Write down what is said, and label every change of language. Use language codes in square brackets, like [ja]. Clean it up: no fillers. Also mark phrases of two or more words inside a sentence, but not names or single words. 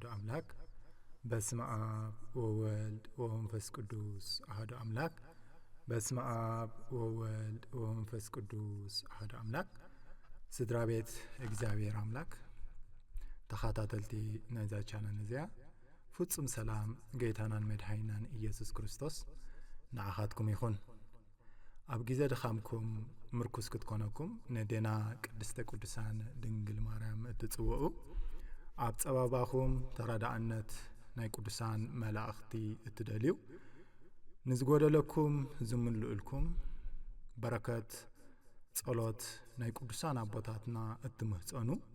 [gez] አምላክ። በስመ አብ ወወልድ ወመንፈስ ቅዱስ አሐዱ አምላክ። በስመ አብ ወወልድ ወመንፈስ ቅዱስ አሐዱ አምላክ። [ti] ስድራ ቤት እግዚአብሔር አምላክ ተኻታተልቲ ናይዛ ቻናል እዚኣ ፍጹም ሰላም ጌታናን መድኃኒናን ኢየሱስ ክርስቶስ ንዓኻትኩም ይኹን። ኣብ ጊዜ ድኻምኩም ምርኩስ ክትኮነኩም ነዴና ቅድስተ ቅዱሳን ድንግል ማርያም እትጽውዑ ኣብ ጸባባኹም ተራዳእነት ናይ ቅዱሳን መላእኽቲ እትደልዩ ንዝጎደለኩም ዝምልኡልኩም በረከት ጸሎት ናይ ቅዱሳን ኣቦታትና እትምህጸኑ